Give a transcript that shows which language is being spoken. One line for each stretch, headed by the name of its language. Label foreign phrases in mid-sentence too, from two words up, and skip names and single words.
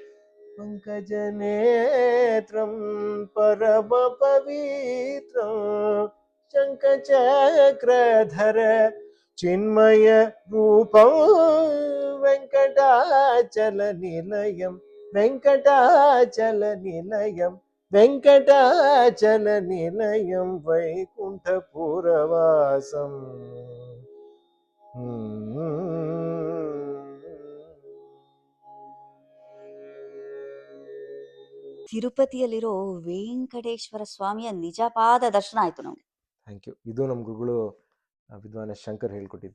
Sanskrit: पङ्कजनेत्रं परम पवित्रं शङ्खचक्रधर चिन्मय रूपं वेङ्कटाचल निलयं वेङ्कटाचल निलयं वेङ्कटाचल निलयं वैकुण्ठपुरवासं.
Kannada: ತಿರುಪತಿಯಲ್ಲಿರೋ ವೆಂಕಟೇಶ್ವರ ಸ್ವಾಮಿಯ ನಿಜಪಾದ ದರ್ಶನ ಆಯ್ತು ನಮ್ಗೆ.
English: thank you.
Kannada: ಇದು ನಮ್ಮ ಗುರುಗಳು ವಿದ್ವಾನ್ ಎಸ್ ಶಂಕರ್ ಹೇಳ್ಕೊಟ್ಟಿದ್ದು.